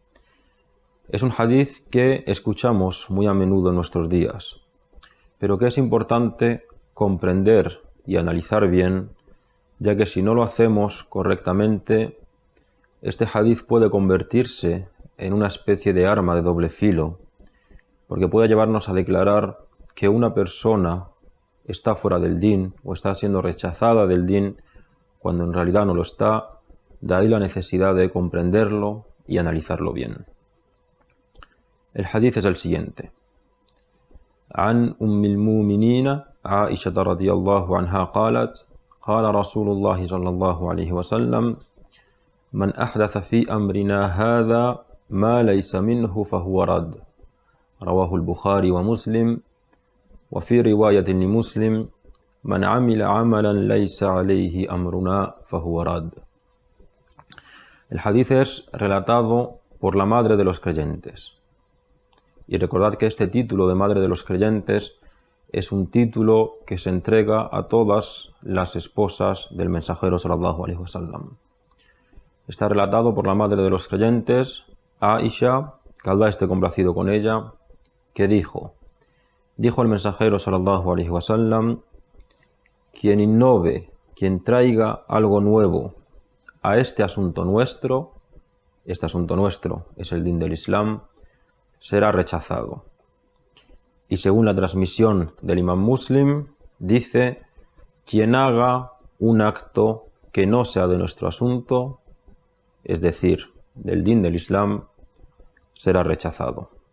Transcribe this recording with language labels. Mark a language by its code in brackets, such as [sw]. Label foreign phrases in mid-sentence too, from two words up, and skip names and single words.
[es] Es un hadith que escuchamos muy a menudo en nuestros días, pero que es importante comprender y analizar bien, ya que si no lo hacemos correctamente, este hadith puede convertirse en una especie de arma de doble filo, porque puede llevarnos a declarar que una persona está fuera del din o está siendo rechazada del din cuando en realidad no lo está. De ahí la necesidad de comprenderlo y analizarlo bien. El hadith es el siguiente. [ar] عن أم المؤمنين عائشة رضي الله عنها قالت قال رسول الله صلى الله عليه وسلم من أحدث في أمرنا هذا ما ليس منه فهو رد رواه البخاري ومسلم وفي رواية لمسلم من عمل عملا ليس عليه أمرنا فهو رد. [es] El hadith es relatado por la madre de los creyentes. Y recordad que este título de Madre de los Creyentes es un título que se entrega a todas las esposas del mensajero [ar] صلى الله عليه وسلم. [es] Está relatado por la Madre de los Creyentes, Aisha, que Allah esté complacido con ella, que dijo el mensajero [ar] صلى الله عليه وسلم: [es] quien innove, quien traiga algo nuevo a este asunto nuestro es el din del Islam, será rechazado. Y según la transmisión del Imam Muslim, dice: quien haga un acto que no sea de nuestro asunto, es decir, del din del Islam, será rechazado.